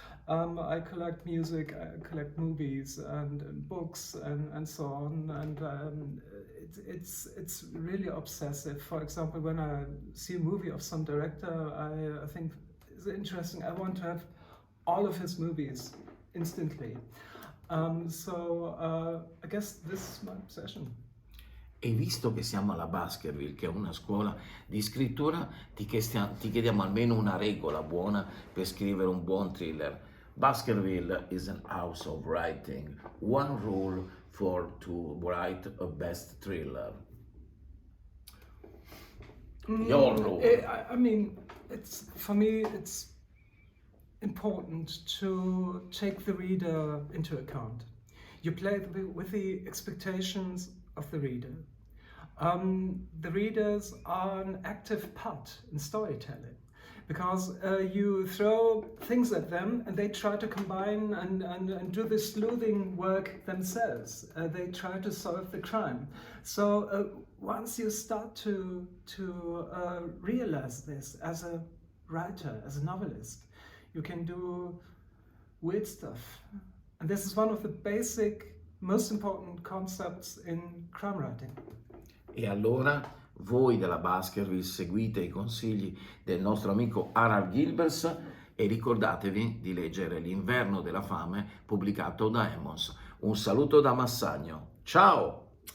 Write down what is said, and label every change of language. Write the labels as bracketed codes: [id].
[en] I collect music, I collect movies and books and so on, and it's really obsessive. For example, when I see a movie of some director I think is interesting, I want to have all of his movies instantly. So I guess this is my obsession. [it] E visto che siamo alla Baskerville, che è una scuola di scrittura, ti chiediamo almeno una regola buona per scrivere un buon thriller. [en] Baskerville is an house of writing. One rule to write a best thriller. Your rule. I mean, for me, it's important to take the reader into account. You play with the expectations of the reader. The readers are an active part in storytelling, because you throw things at them and they try to combine and do the sleuthing work themselves. They try to solve the crime. So once you start to realize this as a writer, as a novelist, you can do weird stuff. And this is one of the basic, most important concepts in crime writing. [it] E allora voi della Baskerville seguite i consigli del nostro amico Harald Gilbers e ricordatevi di leggere L'inverno della fame pubblicato da Emmons. Un saluto da Massagno. Ciao!